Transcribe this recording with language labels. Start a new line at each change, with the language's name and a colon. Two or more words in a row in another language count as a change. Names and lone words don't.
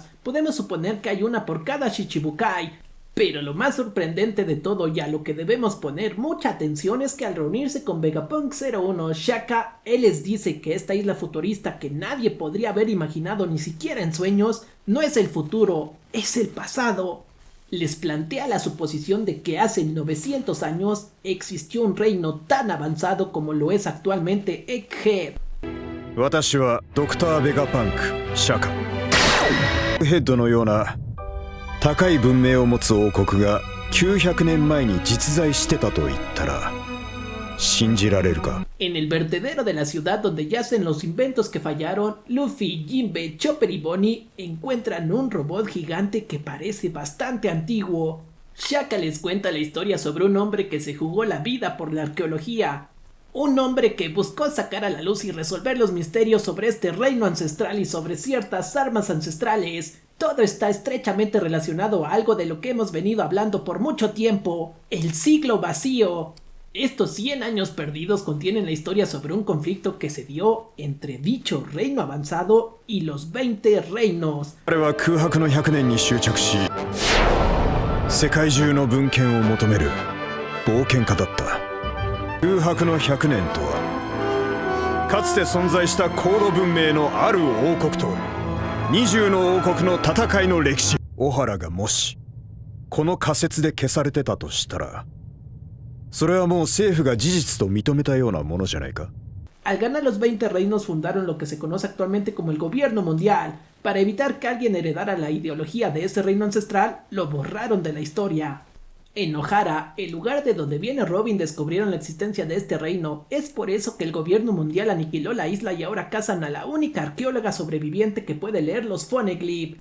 Spanish: Podemos suponer que hay una por cada Shichibukai. Pero lo más sorprendente de todo y a lo que debemos poner mucha atención es que al reunirse con Vegapunk 01 Shaka, él les dice que esta isla futurista que nadie podría haber imaginado ni siquiera en sueños, no es el futuro, es el pasado. Les plantea la suposición de que hace 900 años existió un reino tan avanzado como lo es actualmente Egghead.
Japanese: 私はドクター・ベガパンク・シャカ。ヘッドのような高い文明を持つ王国が900年前に実在してたと言ったら信じられるか?
Spanish: En el vertedero de la ciudad donde yacen los inventos que fallaron, Luffy, Jinbe, Chopper y Bonnie encuentran un robot gigante que parece bastante antiguo. Shaka les cuenta la historia sobre un hombre que se jugó la vida por la arqueología. Un hombre que buscó sacar a la luz y resolver los misterios sobre este reino ancestral y sobre ciertas armas ancestrales. Todo está estrechamente relacionado a algo de lo que hemos venido hablando por mucho tiempo, el siglo vacío. Estos 100 años perdidos contienen la historia sobre un conflicto que se dio entre dicho reino avanzado y los 20 reinos.
Japanese: 彼は空白の100年に執着し、世界中の文献を求める冒険家だった。空白の100年とは、かつて存在した高度文明のある王国と20の王国の戦いの歴史。小原がもしこの仮説で消されてたとしたら、それはもう政府が事実と認めたようなものじゃないか。
Spanish: Al ganar los 20 reinos fundaron lo que se conoce actualmente como el gobierno mundial. Para evitar que alguien heredara la ideología de ese reino ancestral, lo borraron de la historia. En Ohara, el lugar de donde viene Robin, descubrieron la existencia de este reino. Es por eso que el gobierno mundial aniquiló la isla y ahora cazan a la única arqueóloga sobreviviente que puede leer los Poneglyph.